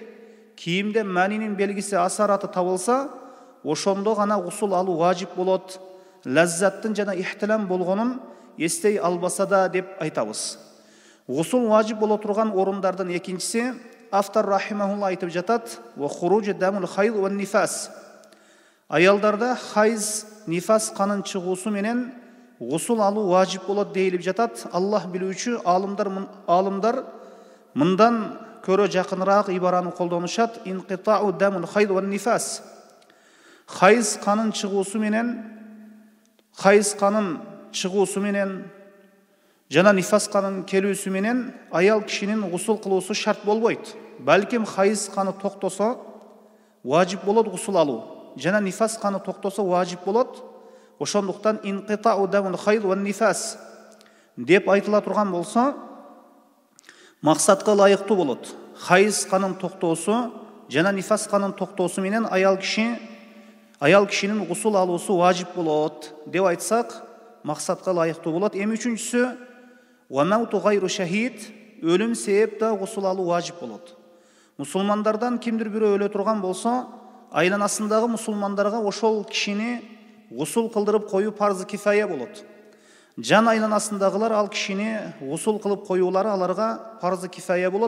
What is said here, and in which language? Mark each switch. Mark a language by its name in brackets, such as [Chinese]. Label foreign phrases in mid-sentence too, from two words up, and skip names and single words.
[Kyrgyz] Кийимде манинин белгиси асараты табылса, ошондо гана гусул алуу важип болот. Лаззаттын жана ихтилам болгонун эстей албаса да деп айтабыз. Гусул важип боло турган орундардын экинчиси, автор рахимахулла айтып жатат: [Arabic] "وخروج دم الحيض والنفاس." [Kyrgyz] Аялдарда хайз, нифас канын чыгуусу менен гусул алуу важип болот дейилип жатат. Аллах билүүчү, алымдар мындан көрө жакыныраак ибараны колдонушат: [Arabic] "انقطاع دم الحيض والنفاس." [Kyrgyz] Хайз канын чыгуусу менен жана нифас канын келүүсү менен аял кишинин гусул кылуусу шарт болбойт. Балким хайз каны токтосо важип болот гусул алуу. Жана нифас каны токтосо важип болот. Ошондуктан [Arabic] انقطاع دم الحيض والنفاس [Kyrgyz] деп айтыла турган болсо, максатка ылайыктуу болот. Хайз канын токтоосу жана нифас канын токтоосу менен аял кишинин гусул алуусу важип болот деп айтсак, максатка ылайыктуу болот. Эми үчүнчүсү, [Arabic] والموت غير الشهيد, [Kyrgyz] өлүм себеп да гусул алуу важип болот. Мусулмандардан кимдир бирөө өлө турган болсо, айланасындагы мусулмандарга ошол кишини гусул кылдырып коюу парзы кифая болот. Жан айланасындагылар ал кишини гусул кылып коюулары аларга парзы кифая болот.